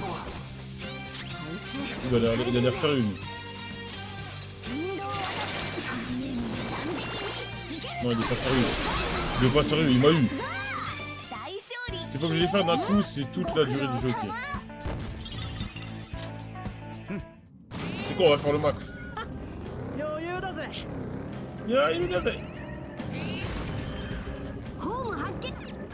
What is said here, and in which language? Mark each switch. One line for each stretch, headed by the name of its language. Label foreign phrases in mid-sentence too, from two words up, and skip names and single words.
French: Il a l'air sérieux, lui. Non, il est pas sérieux. Il est pas sérieux, il m'a eu. C'est pas que je vais faire d'un coup, c'est toute la durée du jeu, ok. C'est quoi, on va faire le max.
Japanese: 余裕だぜ
English: Yeah, you got it.
Japanese: ホーム発見